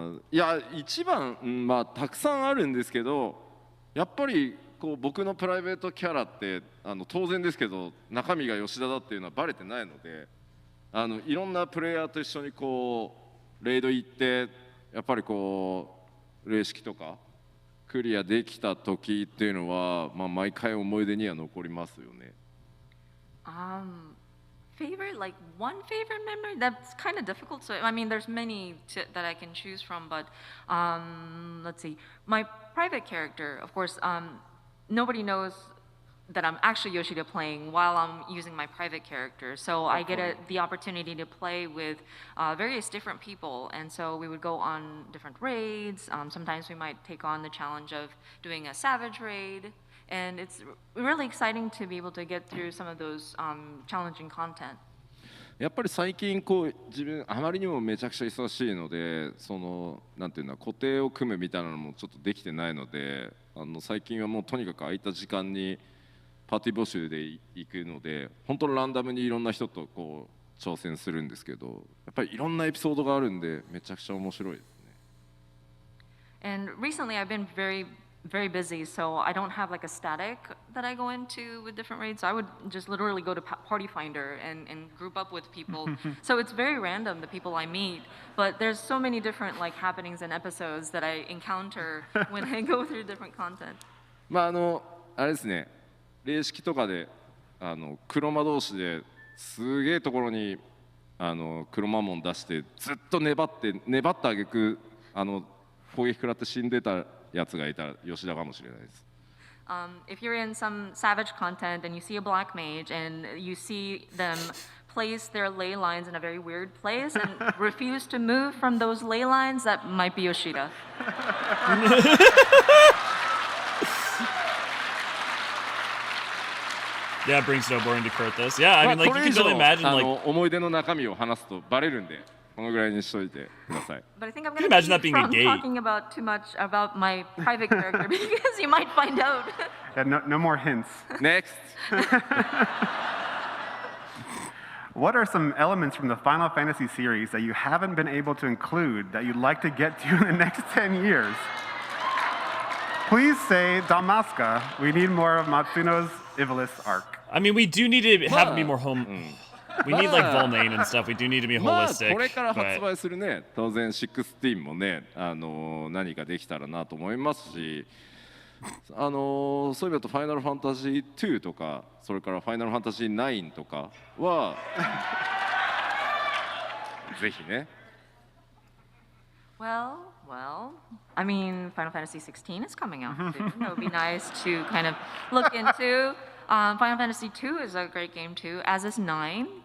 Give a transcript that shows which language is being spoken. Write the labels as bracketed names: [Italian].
[Japanese] いや一番、まあたくさんあるんですけど、やっぱりこう僕のプライベートキャラって当然ですけど中身が吉田だっていうのはバレてないので、いろんなプレイヤーと一緒にこうレイド行ってやっぱりこう霊式とかクリアできた時っていうのは、まあ毎回思い出には残りますよね。 [English] Favorite, like one favorite memory? That's kind of difficult. So, I mean, there's many that I can choose from, but let's see. My private character, of course, nobody knows that I'm actually Yoshida playing while I'm using my private character. So I get the opportunity to play with various different people. And so we would go on different raids. Sometimes we might take on the challenge of doing a savage raid. And it's really exciting to be able to get through some of those challenging content. [Japanese] やっぱり最近こう自分あまりにもめちゃくちゃ忙しいので、そのなんていうの固定を組むみたいなのもちょっとできてないので、最近はもうとにかく空いた時間にパーティー募集で行くので、本当にランダムにいろんな人とこう挑戦するんですけど、やっぱりいろんなエピソードがあるんでめちゃくちゃ面白いですね。 [English] And recently I've been very busy, so I don't have like a static that I go into with different raids. So I would just literally go to Party Finder and group up with people. So it's very random, the people I meet, but there's so many different like happenings and episodes that I encounter when I go through different content. [Japanese] まああれですね、霊式とかで黒魔同士ですげえところに黒魔門出してずっと粘った挙句攻撃食らって死んでたやつがいたら吉田かもしれないです。 [English] If you're in some savage content and you see a black mage and you see them place their ley lines in a very weird place and refuse to move from those ley lines, that might be Yoshida. Yeah, bring snowboarding to Kurthus. Yeah, I mean, like, you can totally imagine, like... [Japanese] 思い出の中身を話すとバレるんで、このぐらいにしといてください。 [English] But I think I'm Can you going imagine that keep being a from gate? talking about too much about my private character because you might find out. Yeah, no more hints. Next! What are some elements from the Final Fantasy series that you haven't been able to include that you'd like to get to in the next 10 years? Please say Damaska. We need more of Matsuno's Ivalice arc. I mean, we do need to have it be more home... We need, like, Volnane and stuff. We do need to be [Japanese] まあ [English] holistic. [Japanese] これから発 [English] but... [Japanese] 売するね、当然16もね、何かできたらなと思いますし、そういう意味だとファイナルファンタジー2とか、それからファイナルファンタジー9とかはぜひね。 [English] Well, I mean, Final Fantasy 16 is coming out soon. It would be nice to kind of look into. Final Fantasy 2 is a great game too, as is 9.